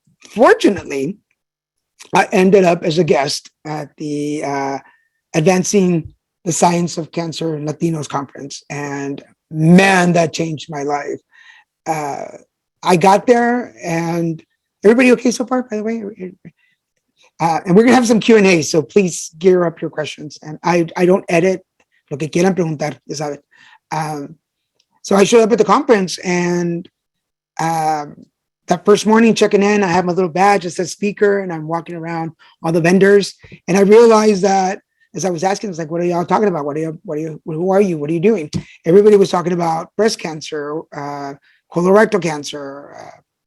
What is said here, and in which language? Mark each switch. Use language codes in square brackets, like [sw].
[en] Fortunately, I ended up as a guest at the Advancing the Science of Cancer Latinos conference. And man, that changed my life. I got there, and everybody okay so far, by the way? And we're going to have some Q&A, so please gear up your questions. And I don't edit. [es] Lo que quieran preguntar, ya saben. [en] So I showed up at the conference, and that first morning checking in, I have my little badge that says speaker, and I'm walking around all the vendors. And I realized that as I was asking, I was like, what are y'all talking about? Who are you? What are you doing? Everybody was talking about breast cancer, colorectal cancer,